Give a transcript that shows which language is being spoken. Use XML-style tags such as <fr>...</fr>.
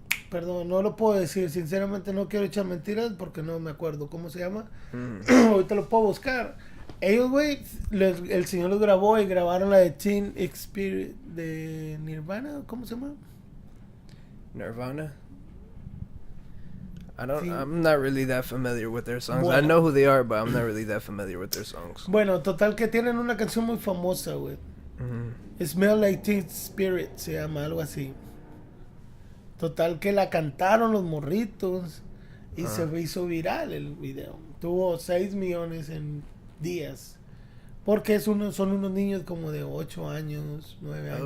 <es>Perdón, no lo puedo decir, sinceramente no quiero echar mentiras porque no me acuerdo cómo se llama. Ahorita lo puedo buscar. Ellos, güey, el señor los grabó y grabaron la de Teen Spirit de Nirvana, ¿cómo se llama? Nirvana.</es> <en>I don't.</en> <es>Sí.</es> <en>I'm not really that familiar with their songs.</en> <es>Bueno.</es> <en>I know who they are, but I'm not really that familiar with their songs.</en> <es>Bueno, total que tienen una canción muy famosa, güey. Smell Like Teen Spirit se llama, algo así. Total que la cantaron los morritos y se hizo viral el video. Tuvo 6 millones en días. Porque son unos niños como de 8 años, 9 años.</es>